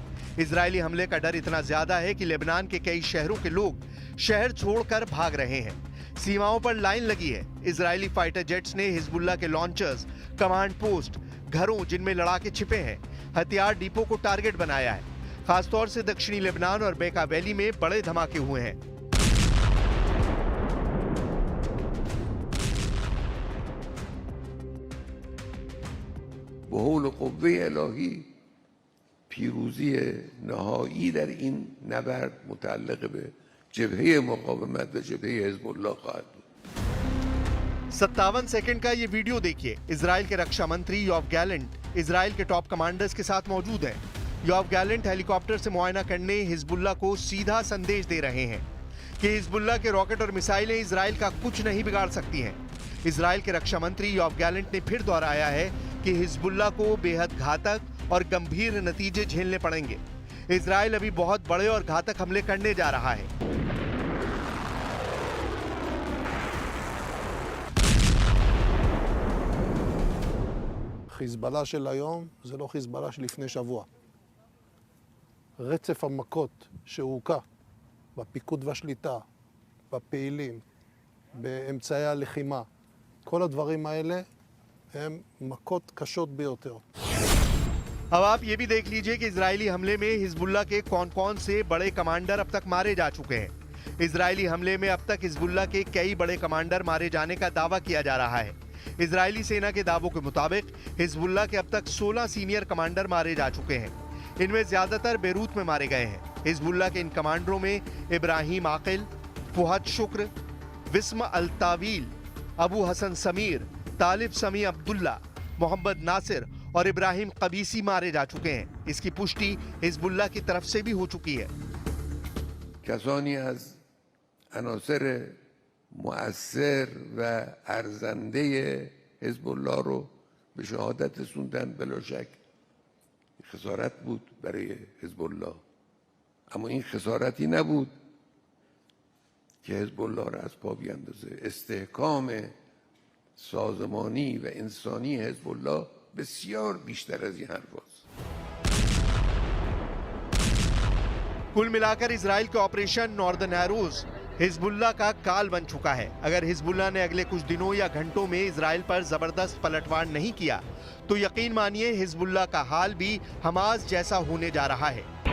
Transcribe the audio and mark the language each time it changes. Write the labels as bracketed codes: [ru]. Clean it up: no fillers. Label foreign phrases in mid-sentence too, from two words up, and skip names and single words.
[hi] इजरायली हमले का डर इतना ज्यादा है कि लेबनान के कई शहरों के लोग शहर छोड़कर भाग रहे हैं। सीमाओं पर लाइन लगी है। इजरायली [en] fighter jets [hi] ने हिजबुल्लाह के लॉन्चर्स, [en] command post, [hi] घरों जिनमें लड़ाके छिपे हैं, हथियार डिपो को टारगेट बनाया है। खासतौर से दक्षिणी लेबनान और बेका वैली में बड़े धमाके हुए हैं। [fa] بحول قوه الهی پیروزی نهایی در این نبرد متعلق به جبهه مقاومت و جبهه حزب الله خواهد بود. [hi] 57 सेकंड का ये वीडियो देखिए। इजराइल के रक्षा मंत्री योव गैलेंट इजराइल के [en] top commanders [hi] के साथ मौजूद हैं। योव गैलेंट हेलीकॉप्टर से मुआयना करने हिजबुल्लाह को सीधा संदेश दे रहे हैं कि हिजबुल्लाह के रॉकेट और मिसाइलें इजराइल का कुछ नहीं बिगाड़ सकती हैं। इजराइल के रक्षा मंत्री योव गैलेंट ने फिर दोहराया है कि हिजबुल्लाह को बेहद घातक और गंभीर नतीजे झेलने पड़ेंगे। इजराइल अभी बहुत बड़े और घातक हमले करने जा रहा है। [he] חיזבאללה של היום זה לא חיזבאללה של לפני שבוע. רצף המכות שהוקע בפיקוד והשליטה, בפעילים, באמצעי הלחימה, כל הדברים האלה הם מכות קשות ביותר. [hi] अब आप ये भी देख लीजिए कि इजरायली हमले में हिजबुल्लाह के कौन-कौन से बड़े कमांडर अब तक मारे जा चुके हैं। इजरायली हमले में अब तक हिजबुल्लाह के कई बड़े कमांडर मारे जाने का दावा किया जा रहा है। इजरायली सेना के दावों के मुताबिक हिजबुल्लाह के अब तक 16 [en] senior commander [hi] मारे जा चुके हैं। इनमें ज्यादातर बेरूत में मारे गए हैं। हिजबुल्लाह के इन कमांडरों में इब्राहिम आकिल, फुहद शुक्र, विस्म अल-तावील, अबू हसन समीर, तालिब समी अब्दुल्ला, मोहम्मद नासिर और इब्राहिम कबीसी मारे जा चुके हैं। इसकी पुष्टि हिजबुल्लाह की तरफ से भी हो चुकी है। [fa] کسانی از عناصر مؤثر و ارزنده حزب الله رو به شهادت رسوندن. بلا شک خسارت بود برای حزب الله، اما این خسارتی نبود که حزب الله را از پا بیندازه. استحکام سازمانی و انسانی حزب الله بسیار بیشتر از این حرف هست. [hi] कुल मिलाकर इजराइल के ऑपरेशन नॉर्दर्न एरोज हिजबुल्लाह का काल बन चुका है। अगर हिजबुल्लाह ने अगले कुछ दिनों या घंटों में इजराइल पर जबरदस्त पलटवार नहीं किया तो यकीन मानिए हिजबुल्लाह का हाल भी हमास जैसा होने जा रहा है।